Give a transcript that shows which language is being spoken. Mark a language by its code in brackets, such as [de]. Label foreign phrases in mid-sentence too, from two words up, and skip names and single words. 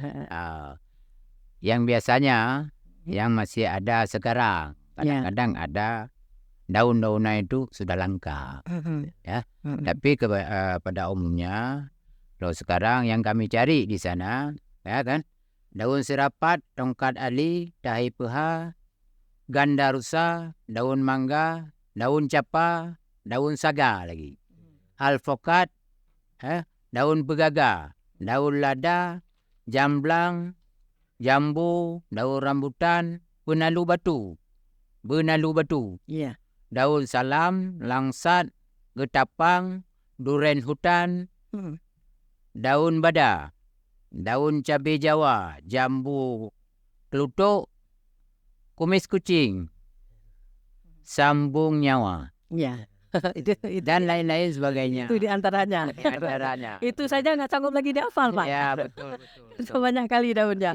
[id] Yang biasanya yang masih ada sekarang, kadang-kadang ada daun-daunan itu sudah langka. Ya. Tapi pada umumnya kalau sekarang yang kami cari di sana, ya kan, daun serapat, tongkat ali, tahi peha, ganda rusa, daun mangga, daun capa, daun saga lagi, alfokat, daun pegaga, daun lada, jamblang, jambu, daun rambutan, benalu batu, Iya. daun salam, langsat, getapang, duren hutan, daun bada, daun cabai Jawa, jambu kelutuk, kumis kucing, sambung nyawa, Iya. itu dan lain-lain sebagainya. itu di antaranya. Antaranya. Itu saja nggak sanggup lagi dihafal Pak. Ya, betul. Itu banyak kali daunnya.